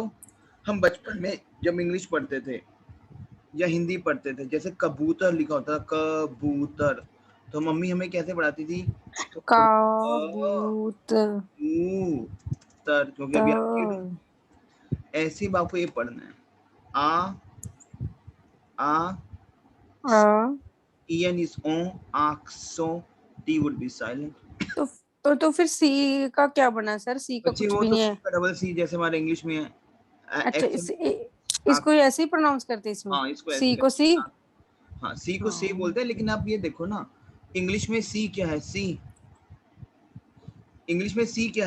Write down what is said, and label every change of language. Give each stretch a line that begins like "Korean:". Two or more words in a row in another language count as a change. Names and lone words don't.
Hindi: हम बचपन में जब इंग्लिश पढ़ते थे या हिंदी पढ़ते थे, जैसे कबूतर लिखा होता था, कबूतर, तो मम्मी हमें कैसे पढ़ाती थी? कबूतर. कबूतर, क्योंकि अभी ऐसे ही आपको ये पढ़ना है. आ,
English: en is on, आक्सो, टी would be silent.
Hindi: तो फिर सी का क्या बना सर? सी का बच्चे कुछ वो भी तो नहीं है. डबल सी जैसे हमारे इंग्लिश में है. अच्छा, इसको ऐसे ही प्रोनाउंस करते हैं इसमें. हाँ, इसको ऐसे सी को सी. हाँ, सी को सी बोलते हैं. लेकिन आप ये देखो ना, इंग्लिश में सी क्या है? सी, इंग्लिश में सी क्या है?